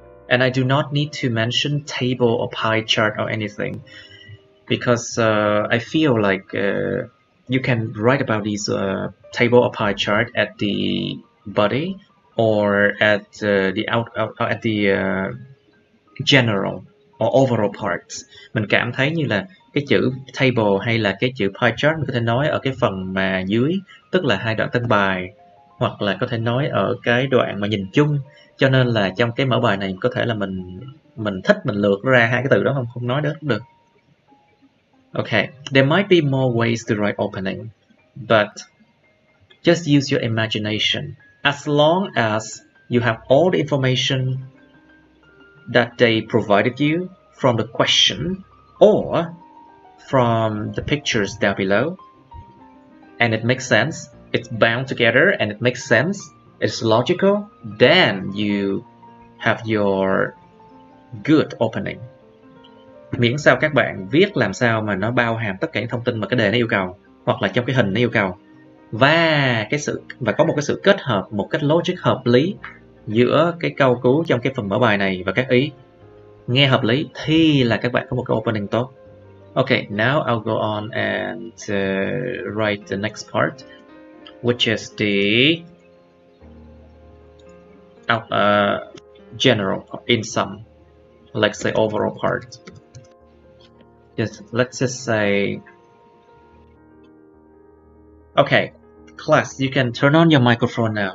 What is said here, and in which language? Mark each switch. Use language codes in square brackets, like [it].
[en] And I do not need to mention table or pie chart or anything, because I feel like you can write about these table or pie chart at the body or at the general or overall parts. [vi] Mình cảm thấy như là cái chữ table hay là cái chữ pie chart mình có thể nói ở cái phần mà dưới, tức là hai đoạn tân bài, hoặc là có thể nói ở cái đoạn mà nhìn chung. Cho nên là trong cái mẫu bài này có thể là mình thích mình lược ra hai cái từ đó không nói đó cũng được. [en] Okay, there might be more ways to write opening, but just use your imagination. As long as you have all the information that they provided you from the question or from the pictures down below, and it makes sense, it's bound together and it makes sense, it's logical, then you have your good opening. [vi] Miễn sao các bạn viết làm sao mà nó bao hàm tất cả những thông tin mà cái đề nó yêu cầu, hoặc là trong cái hình nó yêu cầu, và có một cái sự kết hợp, một cách logic hợp lý giữa cái câu cú trong cái phần mở bài này và các ý nghe hợp lý, thì là các bạn có một cái opening tốt. [en] Okay, now I'll go on and write the next part, which is the general, in sum, let's say overall part. Let's just say, okay, class, you can turn on your microphone now.